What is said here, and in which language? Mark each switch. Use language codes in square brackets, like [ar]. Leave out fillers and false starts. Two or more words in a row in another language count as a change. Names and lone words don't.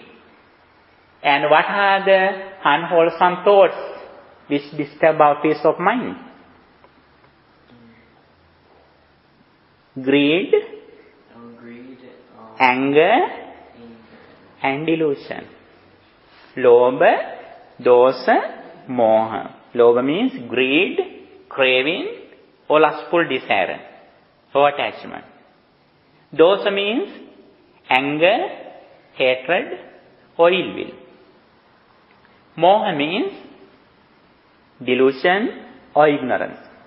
[en] And what are the unwholesome thoughts which disturb our peace of mind? Greed, anger, and delusion. [pi] Lobha, dosa, moha. [en] Lobha means greed, craving, or lustful desire, or attachment. Dosa means anger, hatred, or ill will. Moha means delusion or ignorance.